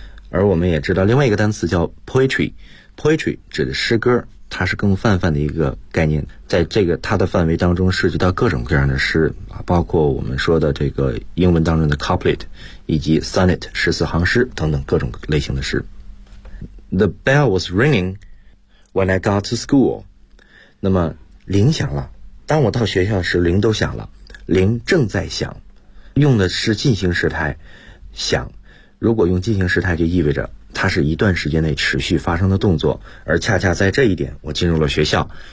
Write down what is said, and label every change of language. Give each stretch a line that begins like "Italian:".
Chinese: 而我们也知道另外一个单词叫 poetry 指的诗歌。它是更泛泛的一个概念，在这个它的范围当中涉及到各种各样的诗，包括我们说的这个英文当中的 couplet 以及 sonnet 十四行诗等等各种类型的诗。
English: The bell was ringing when I got to school.
Chinese: 那么铃响了，当我到学校时铃都响了，铃正在响，用的是进行时态响，如果用进行时态就意味着它是一段时间内持续发生的动作，而恰恰在这一点我进入了学校。